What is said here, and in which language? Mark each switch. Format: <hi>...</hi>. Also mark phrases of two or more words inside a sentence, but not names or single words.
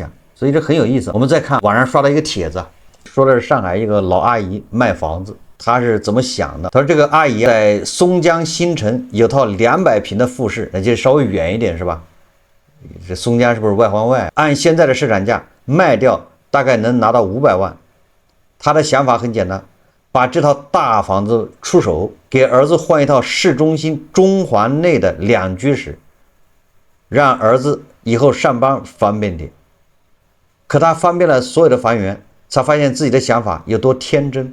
<zh>所以這很有意思。我們再看網上刷到一個帖子，說的是上海一個老阿姨賣房子。他是怎麼想的？他說這個阿姨在松江新城有套200平的複式，那就稍微遠一點是吧？這松江是不是外環外？按現在的市場價賣掉，大概能拿到500萬。他的想法很簡單，把這套大房子出手，給兒子換一套市中心中環內的兩居室，讓兒子以後上班方便點。可他方便了所有的房源，才發現自己的想法有多天真。</zh>